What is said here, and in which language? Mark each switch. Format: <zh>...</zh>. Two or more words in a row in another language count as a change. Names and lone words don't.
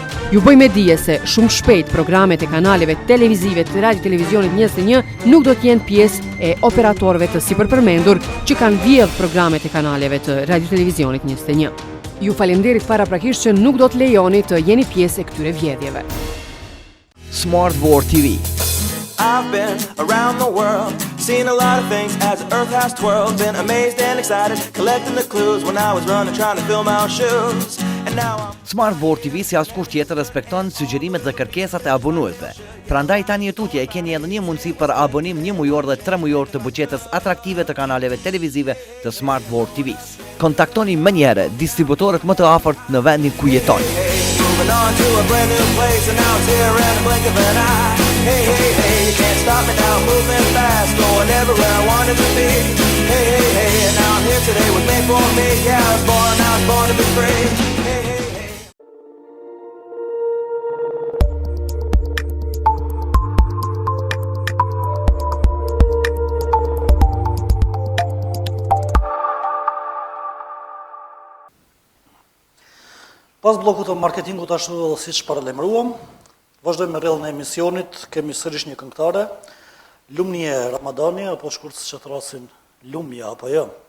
<sq>Ju bëjmë dije se shumë shpejt programet e kanaleve televizive të Radio Televizionit 21 nuk do të jenë pjesë e operatorëve të sipërpërmendur që kanë vjedh programet e kanaleve të Radio Televizionit 21. Ju falenderit paraprakisht që nuk do të lejoni të jeni pjesë e këtyre vjedhjeve. Smart World TV.</sq> <en>I've been around the world, seen a lot of things as the earth has twirled. Been amazed and excited, collecting the clues when I was running, trying to fill my own shoes. And now I'm</en> <sq>Smart World TV si askush tjetër respekton sugjerimet dhe kërkesat e abonuesve. Prandaj tani tutje e keni edhe një mundësi për abonim 1 mujor dhe 3 mujor të buqetes atraktive të kanaleve televizive të Smart World TV-s. Kontaktoni menjëherë distributorët më të afërt në vendin ku jetoni.</sq> <en>moving on to a brand new place, and now it's here in a blink of an eye. Hey, hey, hey, you can't stop me now, moving fast, going everywhere I wanted to be. Hey, hey, hey, and now I'm here today, was made for me. Yeah, I was born to be free. Hey, hey, hey.</en> <sq>Pas bllokut të marketingut ashtu edhe siç paralajmëruam, vazhdojmë me rrjedhën e emisionit, kemi sërish një këngëtare, Lumnie Ramadani, apo shkurt që thrasin Lumja apo jo.</sq>